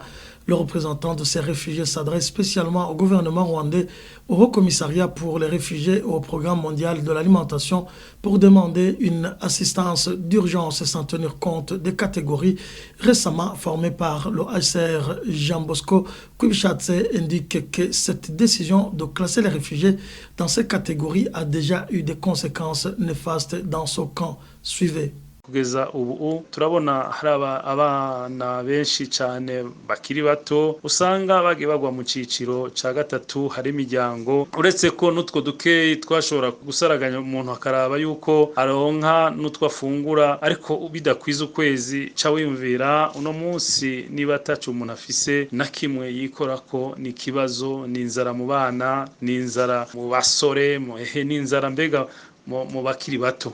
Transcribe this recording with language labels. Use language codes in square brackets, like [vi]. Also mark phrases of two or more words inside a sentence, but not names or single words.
[fr] Le représentant de ces réfugiés s'adresse spécialement au gouvernement rwandais, au Haut Commissariat pour les réfugiés et au Programme mondial de l'alimentation pour demander une assistance d'urgence sans tenir compte des catégories récemment formées par le HCR. Jean Bosco Kubichatse indique que cette décision de classer les réfugiés dans ces catégories a déjà eu des conséquences néfastes dans ce camp. Suivez. [rn] Kugeza ubu turabona hari abana benshi cyane bakiri bato usanga bagiye bagwa mu ciciro ca gatatu. Hari imiryango uretse ko nutwo dukeyi twashobora gusaraganya umuntu akaraba yuko aronka nutwo afungura, ariko bidakwiza ukwezi ca wiyumvira uno munsi niba atacu umuntu afise na kimwe yikorako, ni ikibazo, ni inzara mu bana, ni inzara mu basore, ni inzara mbega mu bakiri bato.